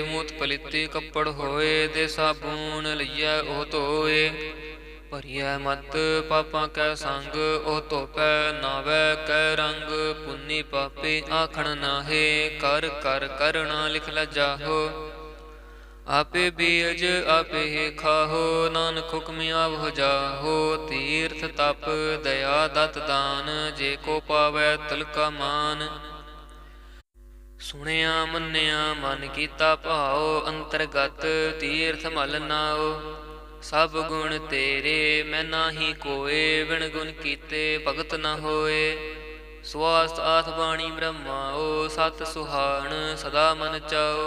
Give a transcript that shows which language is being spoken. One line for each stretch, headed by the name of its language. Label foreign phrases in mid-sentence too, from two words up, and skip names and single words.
Punjabi: ਮੂਤ ਪਲੀਤੀ ਕੱਪੜ ਹੋਏ, ਦੇ ਸਾਬੂਨ ਲਈਐ ਉਹ ਧੋਏ। ਭਰੀਐ ਮਤ ਪਾਪਾਂ ਕੈ ਸੰਗ, ਉਹ ਧੋਪੈ ਨਾਵੈ ਕੈ ਰੰਗ। ਪੁੰਨੀ ਪਾਪੀ ਆਖਣ ਨਾਹੇ, ਕਰ ਕਰ ਕਰਣਾ ਲਿਖ ਲ ਜਾਹੋ। ਆਪੇ ਬੀਜ ਆਪੇ ਹੀ ਖਾਹੋ, ਨਾਨਕ ਹੁਕਮ ਆਵਹੋ ਜਾਹੋ। ਤੀਰਥ ਤਪ ਦਇਆ ਦਤ ਦਾਨ, ਜੇ ਕੋ ਪਾਵੈ ਤਿਲਕਾ ਮਾਨ। ਸੁਣਿਆ ਮੰਨਿਆ ਮਨ ਕੀਤਾ ਭਾਉ, ਅੰਤਰਗਤ ਤੀਰਥ ਮਲ ਨਾਉ। ਸਭ ਗੁਣ ਤੇਰੇ ਮੈਂ ਨਾਹੀ ਕੋਏ, ਬਿਨ ਗੁਣ ਕੀਤੇ ਭਗਤ ਨ ਹੋਏ। ਸਵਾਸਤ ਆਥ ਬਾਣੀ ਬ੍ਰਹਮਾਓ, ਸਤ ਸੁਹਾਣ ਸਦਾ ਮਨ ਚਾਓ।